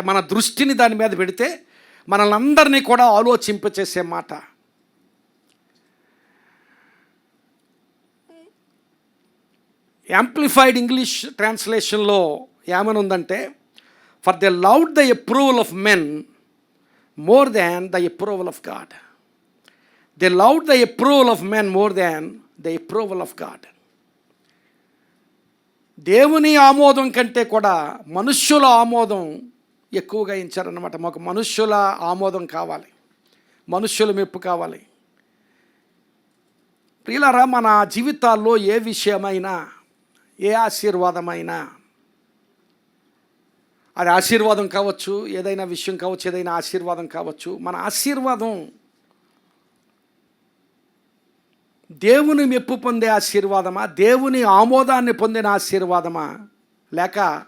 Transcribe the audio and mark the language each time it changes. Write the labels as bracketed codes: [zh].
[te] మన దృష్టిని దాని మీద పెడితే మనల్ని అందరినీ కూడా ఆలోచింపచేసే మాట. యాంప్లిఫైడ్ ఇంగ్లీష్ ట్రాన్స్లేషన్లో ఏమని ఉందంటే, [en] For they loved the approval of men more than the approval of God. They loved the approval of men more than the approval of God. [te] దేవుని ఆమోదం కంటే కూడా మనుష్యుల ఆమోదం ఎక్కువగా ఇచ్చారన్నమాట. మాకు మనుష్యుల ఆమోదం కావాలి, మనుష్యుల మెప్పు కావాలి. ప్రియులారా, మన జీవితాల్లో ఏ విషయమైనా, ఏ ఆశీర్వాదమైనా, అది ఆశీర్వాదం కావచ్చు, ఏదైనా విషయం కావచ్చు, ఏదైనా ఆశీర్వాదం కావచ్చు, మన ఆశీర్వాదం దేవుని మెప్పు పొందే ఆశీర్వాదమా, దేవుని ఆమోదాన్ని పొందిన ఆశీర్వాదమా, లేక